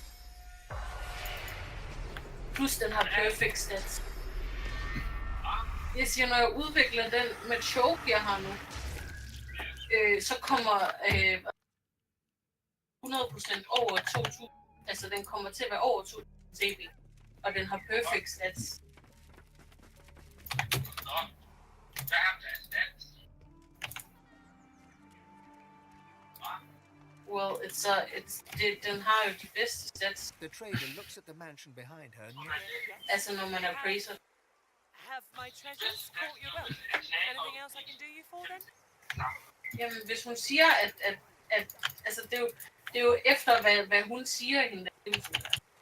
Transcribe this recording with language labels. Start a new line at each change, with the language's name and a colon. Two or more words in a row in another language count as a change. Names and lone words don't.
Danish: Plus den har
English: perfect stats.
Danish: Jeg siger, når jeg udvikler den Machoke, jeg har nu, så kommer 100% over 2000. Altså, den kommer til at være over 2000 CP. Og den har
English: perfect stats.
Danish: Well, den har jo de bedste stats.
English: The trader looks at the mansion behind her.
Danish: Altså, når man er praiser.
English: Have my treasures caught your boat? Anything else I can do you for then?
Danish: Jamen, hvis hun siger, at altså, det er jo efter, hvad hun siger hende. Det er jo sådan der.